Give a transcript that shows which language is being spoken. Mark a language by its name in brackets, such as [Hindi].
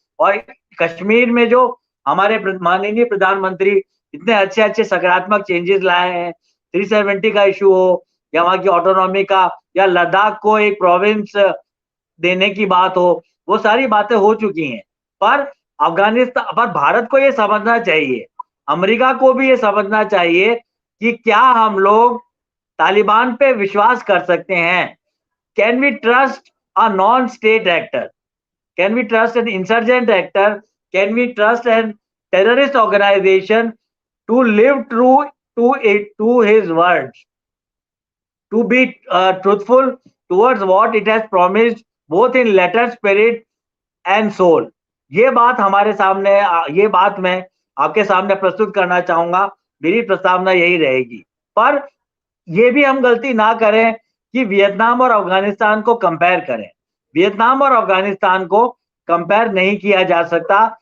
[Hindi] और कश्मीर में जो हमारे माननीय प्रधानमंत्री इतने अच्छे सकारात्मक चेंजेस लाए हैं, 370 का इशू हो या वहां की ऑटोनॉमी का, या लद्दाख को एक प्रोविंस देने की बात हो, वो सारी बातें हो चुकी हैं। पर अफगानिस्तान, पर भारत को ये समझना चाहिए, अमेरिका को भी ये समझना चाहिए कि क्या हम लोग तालिबान पे विश्वास कर सकते हैं। [English] Can we trust a non state actor? Can we trust an insurgent actor? Can we trust an terrorist organisation to live true to his words, to be truthful towards what it has promised both in letter, spirit and soul? [Hindi] ये बात हमारे सामने, ये बात मैं आपके सामने प्रस्तुत करना चाहूंगा। मेरी प्रस्तावना यही रहेगी। पर ये भी हम गलती ना करें कि वियतनाम और अफगानिस्तान को कंपेयर करें। वियतनाम और अफगानिस्तान को कंपेयर नहीं किया जा सकता।